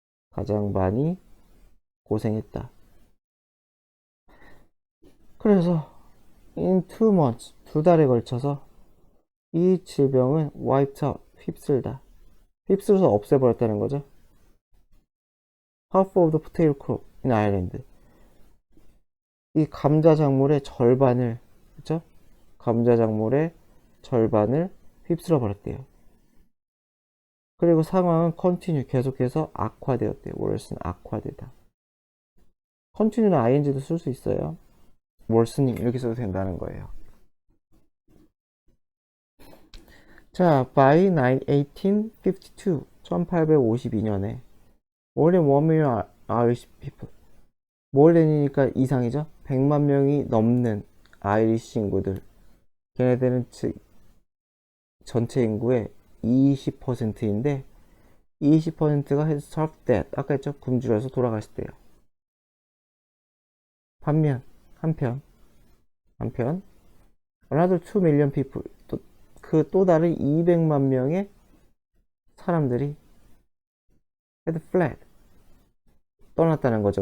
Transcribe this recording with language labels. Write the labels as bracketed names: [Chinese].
[Korean] 가장 많이 고생했다. 그래서 [English] in 2 months, [Korean] 2달에 걸쳐서 이 질병은 [English] wiped out, [Korean] 휩쓸다. 휩쓸어서 없애버렸다는 거죠. [English] half of the potato crop in Ireland. [Korean] 이 감자 작물의 절반을, 그쵸? 감자 작물의 절반을 휩쓸어 버렸대요. 그리고 상황은 continue, 계속해서 악화되었대요. worsen, 악화되다. continue는 ing도 쓸 수 있어요. worsening 이렇게 써도 된다는 거예요. [English] 자, by 1852, [Korean] 1852년에 [English] more than 1 million Irish people, more than이니까 [Korean] 이상이죠. 100만 명이 넘는 아이리시 인구들, 걔네들은 전체 인구의 20%인데 20%가 [English] had starved death, [Korean] 아까 했죠. 굶주려서 돌아가셨대요. 한편 [English] another 2 million people, [Korean] 또 다른 200만 명의 사람들이 [English] had fled, [Korean] 떠났다는 거죠.